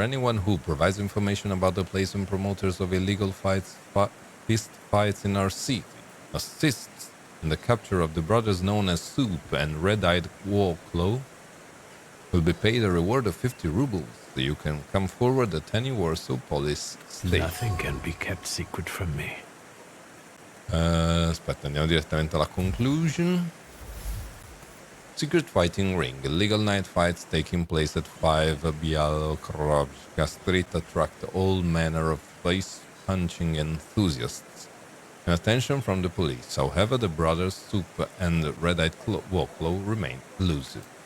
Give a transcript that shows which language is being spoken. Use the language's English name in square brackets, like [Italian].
[English] Anyone who provides information about the place and promoters of illegal fist fights in our city assists in the capture of the brothers known as Soup and Red-Eyed Warclaw will be paid a reward of 50 rubles. You can come forward at any Warsaw police station. Nothing can be kept secret from me. [Italian] Aspetta, andiamo direttamente alla conclusion. [English] Secret Fighting Ring. Illegal night fights taking place at 5 Bialokrovska Street attract all manner of face-punching enthusiasts and attention from the police. However, the brothers Soup and Red-Eyed Warclaw remain elusive.